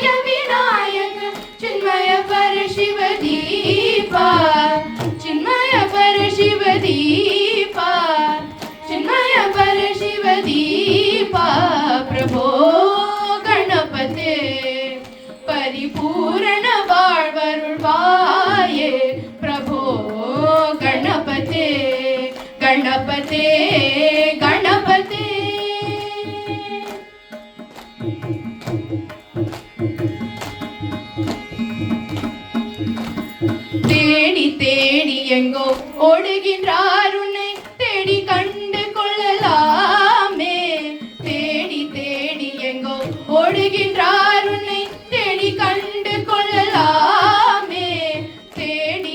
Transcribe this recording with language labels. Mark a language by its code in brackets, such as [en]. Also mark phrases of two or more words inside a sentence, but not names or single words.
[sa] विनायक चिन्मय परशिव दीपा चिन्मय परशिव दीपा चिन्मय परशिव दीपा प्रभो गणपते परिपूर्ण வாழ்வருள்வாயே प्रभो गणपते गणपते गणपते [ta] தேடி தேடி எங்கோ ஓடுகின்றார் உன்னை தேடி கண்டு கொள்ளலாமே தேடி தேடி எங்கோ ஓடுகின்றார் உன்னை தேடி கண்டு கொள்ளலாமே தேடி